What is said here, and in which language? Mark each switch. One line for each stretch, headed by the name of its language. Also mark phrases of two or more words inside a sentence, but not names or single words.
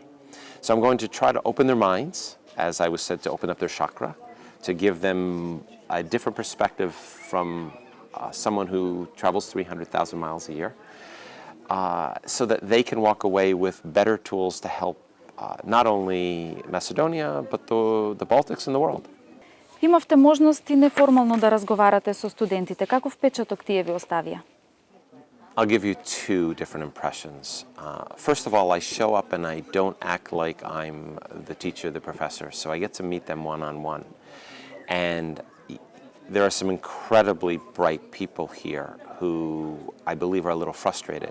English: So I'm going to try to open their minds, as I was said, to open up their chakra, to give them a different perspective from someone who travels 300,000 miles a year, so that they can walk away with better tools to help not only Macedonia, but the Baltics and the world.
Macedonian: Имавте можност и неформално да разговарате со студентите. Каков впечаток тие ви оставија?
English: I'll give you two different impressions. First of all, I show up and I don't act like I'm the teacher, the professor, so I get to meet them one-on-one. And there are some incredibly bright people here who I believe are a little frustrated.